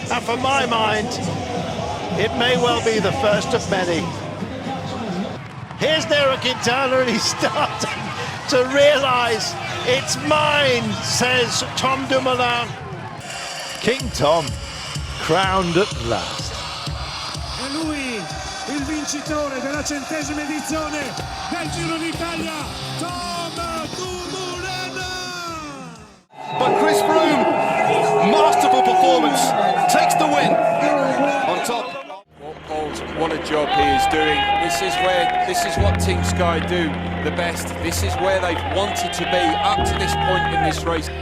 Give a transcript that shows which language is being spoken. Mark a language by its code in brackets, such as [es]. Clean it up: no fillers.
[en] And for my mind, it may well be the first of many. Here's Nairo Quintana, and he's starting to realise it's mine, says Tom Dumoulin. King Tom, crowned at last. [it] E lui, il vincitore della 100ª edizione del Giro d'Italia, Tom Dumoulin! [en] But Chris Froome, masterful performance, takes the win on top. What a job he is doing. This is what Team Sky do the best. This is where they've wanted to be up to this point in this race.